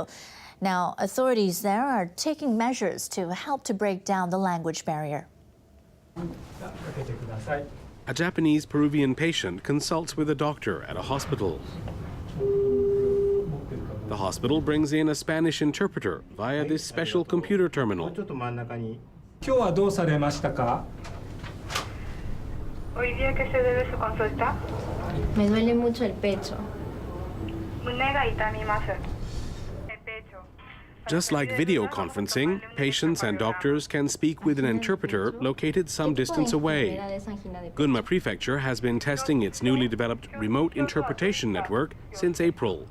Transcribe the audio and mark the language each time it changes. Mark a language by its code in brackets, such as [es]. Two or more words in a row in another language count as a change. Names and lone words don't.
[en] Now, authorities there are taking measures to help to break down the language barrier. A Japanese Peruvian patient consults with a doctor at a hospital. The hospital brings in a Spanish interpreter via this special computer terminal. [ja] 今日はどうされましたか? [es] Hoy día que se debe su consulta. Me duele mucho el pecho. [en] Just like video conferencing, patients and doctors can speak with an interpreter located some distance away. Gunma Prefecture has been testing its newly developed remote interpretation network since April.